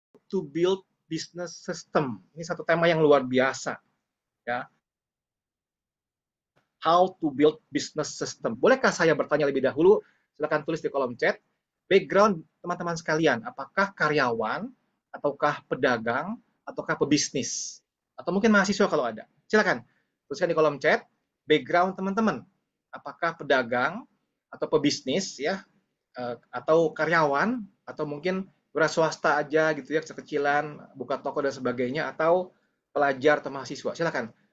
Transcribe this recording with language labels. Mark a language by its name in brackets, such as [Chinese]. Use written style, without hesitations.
[English] to build business system. [Indonesian] Ini satu tema yang luar biasa, ya. [English] How to build business system. [Indonesian] Bolehkah saya bertanya lebih dahulu? Silakan tulis di kolom chat. Background teman-teman sekalian, apakah karyawan, ataukah pedagang, ataukah pebisnis? Atau mungkin mahasiswa kalau ada. Silakan tuliskan di kolom chat. Background teman-teman, apakah pedagang atau pebisnis, ya, atau karyawan, atau mungkin wira swasta aja gitu ya, kecil-kecilan, buka toko dan sebagainya, atau pelajar atau mahasiswa. Silakan.